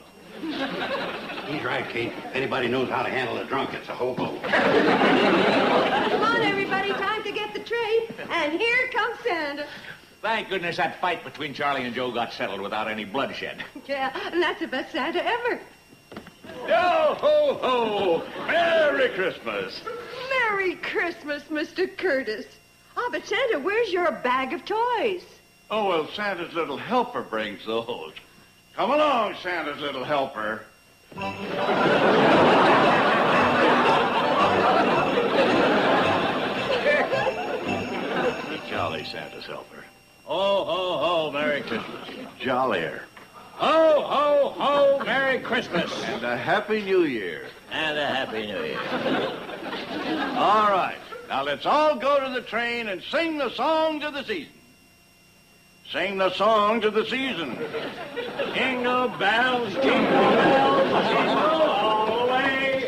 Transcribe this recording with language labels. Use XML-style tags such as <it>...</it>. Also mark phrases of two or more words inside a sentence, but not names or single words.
<en>He's right, Kate. If anybody knows how to handle a drunk, it's a hobo. Come on, everybody. Time to get the tray. And here comes Santa. Thank goodness that fight between Charlie and Joe got settled without any bloodshed. Yeah, and that's the best Santa ever. Yo ho ho! Merry Christmas! Merry Christmas, Mr. Curtis. Oh, but Santa, where's your bag of toys? Oh, well, Santa's little helper brings those. Come along, Santa's little helper. Jolly Santa's helper. Ho, ho, ho, Merry Christmas. Jollier. Ho, ho, ho, Merry Christmas. And a Happy New Year. And a Happy New Year. All right. Now let's all go to the train and sing the songs of the season. Sing the songs of the season. Jingle bells, jingle all the way.</en>